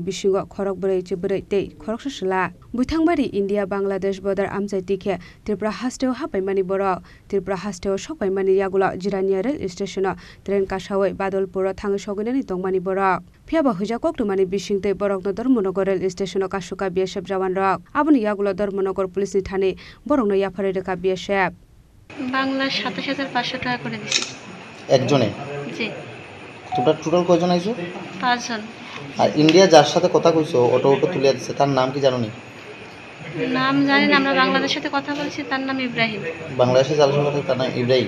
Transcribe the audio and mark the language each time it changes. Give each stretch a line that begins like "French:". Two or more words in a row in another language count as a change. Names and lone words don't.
Kok Borok: bisingo khorok brei chibrei tei khoroksa sala buithangbari India Bangladesh bodar amchai tike Tripura hasteo hapaimani borok Tripura hasteo sokpaimani yaglo Jirania
English: rail station
Kok Borok: Tren kasawai Badolpur thangi soginani tongmani borok Phiaba huja koktumani bisingte borokno Dharmanagar
English: rail station
Kok Borok: kasuka BSF jawan rok aboni yagulo Dharmanagar police ni thane borokno yaphare reka BSF
Bangla: বাংলা ২৭,৫০০ টাকা করে দিছি একজনে জি টোটাল কয়জন আইছো ৫ জন আর ইন্ডিয়া যার সাথে কথা কইছো অটো তুলে দিছে তার নাম কি জানো নি নাম জানি না আমরা বাংলাদেশের সাথে কথা বলছি তার নাম ইব্রাহিম বাংলাদেশে যার সাথে তার নাম ইব্রাহিম